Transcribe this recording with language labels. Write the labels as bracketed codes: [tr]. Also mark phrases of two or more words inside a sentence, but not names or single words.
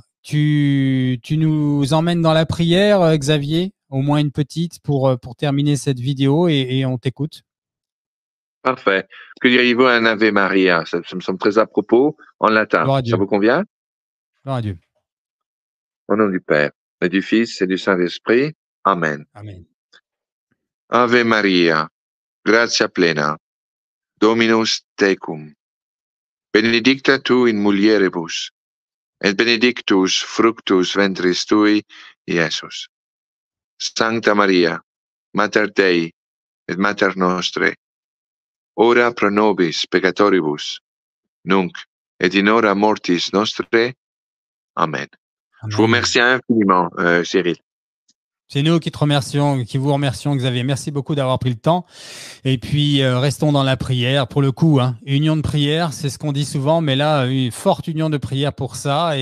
[fr] Tu nous emmènes dans la prière, Xavier, au moins une petite pour terminer cette vidéo, et on t'écoute. Parfait. Que diriez-vous à un Ave Maria? Ça me semble très à propos en latin. Gloire à Ça Dieu. vous convient? Gloire à Dieu. Au nom du Père, et du Fils et du Saint-Esprit. Amen. Amen. [la] Ave Maria, gratia plena, Dominus tecum, benedicta tu in mulieribus, et benedictus fructus ventris tui, Iesus. Sancta Maria, Mater Dei, et Mater Nostre, ora pro nobis peccatoribus, nunc et in hora mortis nostre. [fr] Amen. Je vous remercie infiniment, Cyril. C'est nous qui vous remercions, Xavier. Merci beaucoup d'avoir pris le temps. Et puis, restons dans la prière. Pour le coup, hein, union de prière, c'est ce qu'on dit souvent, mais là, une forte union de prière pour ça.